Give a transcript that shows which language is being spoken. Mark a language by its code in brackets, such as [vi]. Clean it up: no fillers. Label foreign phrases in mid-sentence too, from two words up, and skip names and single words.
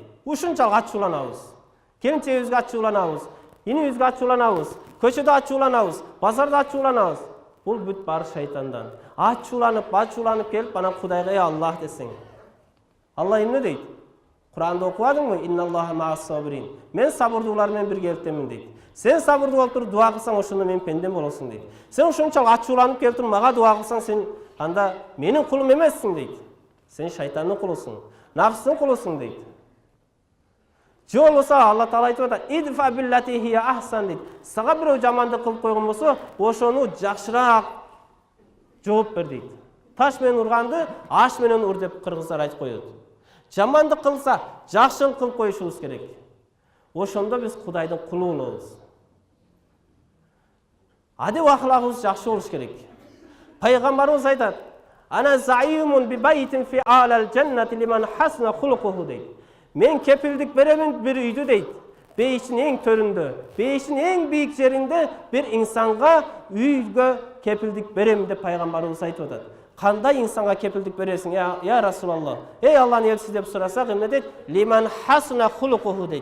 [ky] Ушунчалык ачууланабыз. Келинчегибизге ачууланабыз, инибизге ачууланабыз, көчөдө ачууланабыз, базарда ачууланабыз. Бул бүт баары шайтандан. Ачууланып келип, анан Кудайга ey Аллах десең. Алла эмне дейт? Куранда окубадыңбы? [ar] إن الله مع الصابرين. [ky] Мен сабырдуулар менен бирге эртемин дейт. Сен сабырдуу болуп туруп дуа кылсаң, ошондо мен пендем болосуң дейт. Сен ошончалык ачууланып келип туруп мага дуа кылсаң, сен анда менин кулум эмессиң дейт. Сен шайтандын кулусуң, нафстын кулусуң дейт. Же болбосо Алла Таала айтып атат, [ar] ادفع بالتي هي أحسن [ky] дейт. Сага бирөө жамандык кылып койгон болсо, ошону жакшыраак жооп бер дейт. Таш менен урганды аш менен ур деп кыргыздар айтып коет. Жамандык кылса, жакшылык кылып коюшубуз керек. Ошондо биз Кудайдын кулу болобуз. Адеп ахлагыбыз жакшы болуш керек. [ar] Пайгамбарыбыз айтат: "أنا زعيم ب بيت في أعلى الجنة لمن حسن خلقه" дейт. [ky] Мен кепилдик беремин бир үйдү дейт. Бейиштин эң төрүндө, бейиштин эң бийик жеринде бир инсанга үйгө кепилдик берем деп пайгамбарыбыз айтып атат. Кандай инсанга кепилдик бересиң, [ar] يا رسول الله? [ky] Эй Алланын элчиси деп сурасак, эмне дейт? [ar] لمن حسن خلقه [ky] дейт.